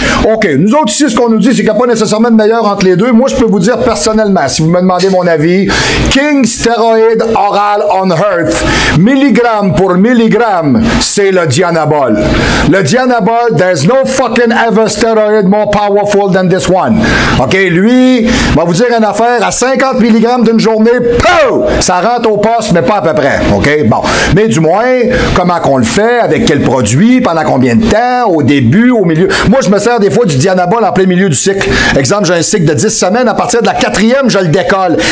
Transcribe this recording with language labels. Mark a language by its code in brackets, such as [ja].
[fr] OK. Nous autres ici, ce qu'on nous dit, c'est qu'il n'y a pas nécessairement de meilleur entre les deux. Moi, je peux vous dire personnellement, si vous me demandez mon avis, [en] King Steroid Oral on Earth, [fr] milligramme pour milligramme, c'est le Dianabol. [en] Le Dianabol, there's no fucking ever steroid more powerful than this one. OK? [fr] Lui, va vous dire une affaire, à 50 mg d'une journée, pow! Ça rentre au poste, mais pas à peu près. OK? Bon. Mais du moins, comment qu'on le fait, avec quel produit, pendant combien de temps, au début, au milieu. Moi, je me sers des fois fois du Dianabol en plein milieu du cycle. Exemple, j'ai un cycle de 10 semaines. À partir de la 4e, je le décolle.